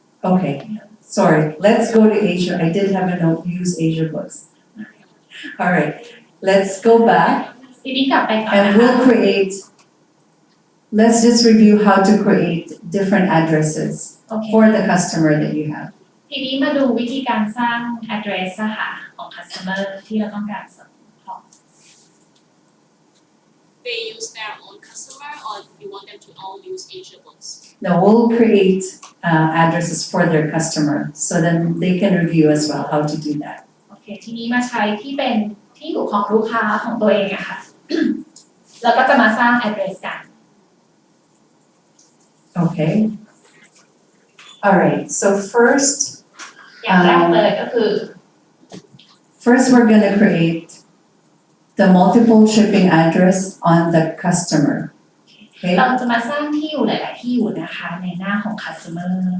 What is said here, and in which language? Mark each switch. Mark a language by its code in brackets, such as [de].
[en] okay sorry let's go to Asia I did have a note use Asia books all right let's go back [th] ทีนี้กลับไปก่อน [en] and [th] นะคะ [en] we'll create let's just review how to create different addresses [th] โอเค [en] for the customer that you have [th] ทีนี้มาดูวิธีการสร้าง address อะค่ะของ customer ที่เราต้องการส่งของ [en] they use their own customer or you want them to all use Asia books? no we'll create addresses for their customer so then they can review as well how to do that [th] โอเคทีนี้มาใช้ที่เป็นที่อยู่ของลูกค้าของตัวเองอะค่ะ แล้วก็จะมาสร้าง address กัน [en] okay all right so first [th] อย่างแรกเลยก็คือ [en] first we're going to create the multiple shipping address on the customer okay [th] เราจะมาสร้างที่อยู่หลายๆที่อยู่นะคะในหน้าของ customer